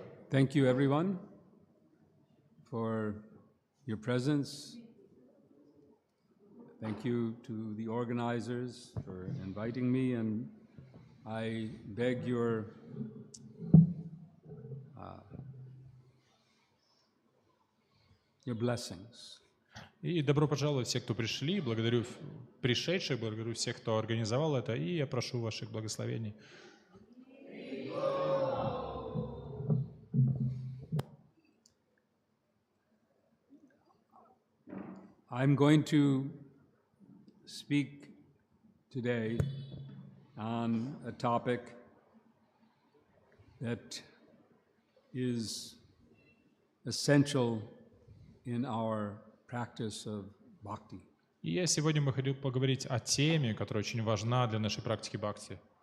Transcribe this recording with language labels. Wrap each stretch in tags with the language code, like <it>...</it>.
<en>Thank you, everyone, for your presence. Thank you to the organizers for inviting me, and I beg your blessings.</en> <ru>И добро пожаловать все, кто пришли. Благодарю пришедших, благодарю всех, кто организовал это, и я прошу ваших благословений.</ru> <en>I'm going to speak today on a topic that is essential in our practice of bhakti.</en> <ru>И я сегодня бы хотел поговорить о теме, которая очень важна для нашей практики бхакти.</ru>